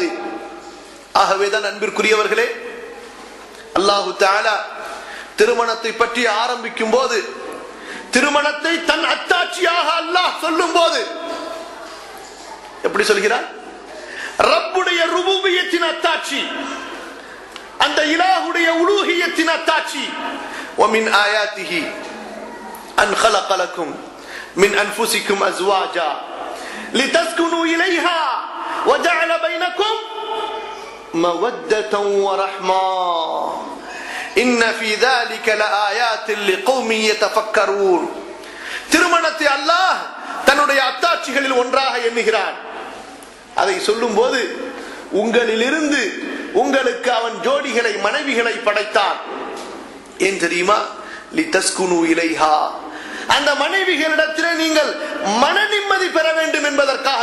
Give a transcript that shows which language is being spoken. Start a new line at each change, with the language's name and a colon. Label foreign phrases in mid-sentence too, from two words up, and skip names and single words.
Tamil: ஆகவேதான் அன்பிற்குரியவர்களே,
Arabic: الله تعالى
Tamil: திருமணத்தை பற்றி ஆரம்பிக்கும் போது, திருமணத்தை தன் அத்தாட்சியாக அல்லாஹ் சொல்லும் போது எப்படி சொல்கிறார்? ரப்புடைய ருபூபியத்தின் அத்தாட்சி, அந்த இலாஹுடைய உலூஹியத்தின் அத்தாட்சி.
Arabic: ومن آياته أن خلق لكم من أنفسكم أزواجا لتسكنوا إليها وجعل بينكم مودة ورحمة إن في ذلك لآيات لقوم يتفكرون.
Tamil: திருமணத்தை அல்லாஹ் தன்னுடைய அத்தாட்சிகளில் ஒன்றாக எண்ணுகிறான். அதை சொல்லும் போது உங்களிலிருந்து உங்களுக்கு அவன் ஜோடிகளை, மனைவிகளை படைத்தான். ஏன் தெரியுமா?
Arabic: لتسكنوا إليها,
Tamil: அந்த மனைவிகளிடத்திலே நீங்கள் மன நிம்மதி பெற வேண்டும் என்பதற்காக.